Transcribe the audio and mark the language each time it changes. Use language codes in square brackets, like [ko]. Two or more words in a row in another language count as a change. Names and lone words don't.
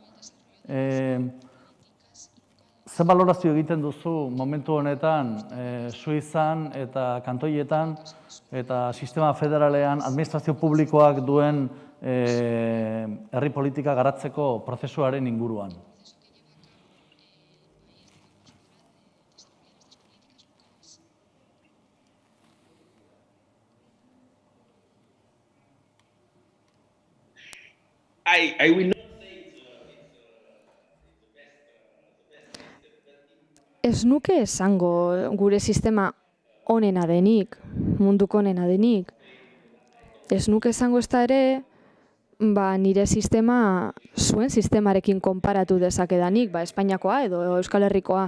[eu] Ze balorazio egiten duzu momentu honetan Suizan eta kantoietan eta sistema federalean administrazio publikoak duen herri politika garatzeko prozesuaren inguruan? [en] I will not [eu] Ez nuke esango gure sistema onena denik, munduko onena denik. Ez nuke esango ez da ere, nire sistema zuen sistemarekin konparatu dezakedanik, Espainiakoa edo Euskal Herrikoa.